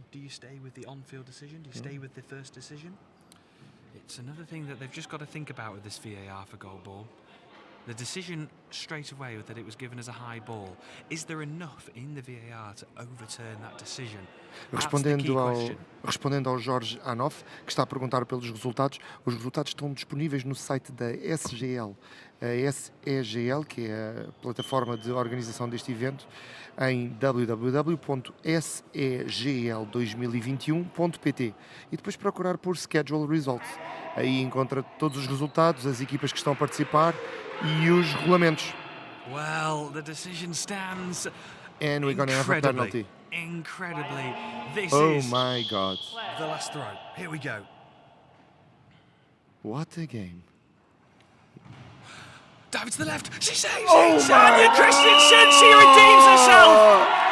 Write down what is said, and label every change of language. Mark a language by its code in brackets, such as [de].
[en] do you stay with the on-field decision? Do you stay with the first decision? It's another thing that they've just got to think about with this VAR for goal ball. The decision straight away that it was given as a high ball. Is there enough in the VAR to overturn that decision? That's the key question. [pt] Respondendo ao Jorge Anoff, que está a perguntar pelos resultados, os resultados estão disponíveis no site da SGL. A SEGL, que é a plataforma de organização deste evento, em www.segl2021.pt e depois procurar por Schedule Results. Aí encontra todos os resultados, as equipas que estão a participar e os regulamentos. [en] Well, the decision stands. And we're going to have a penalty. Incredibly, this is is my God. the last throw. Here we go. What a game. Dive to the left. She saves it. Anya Christensen, she redeems herself.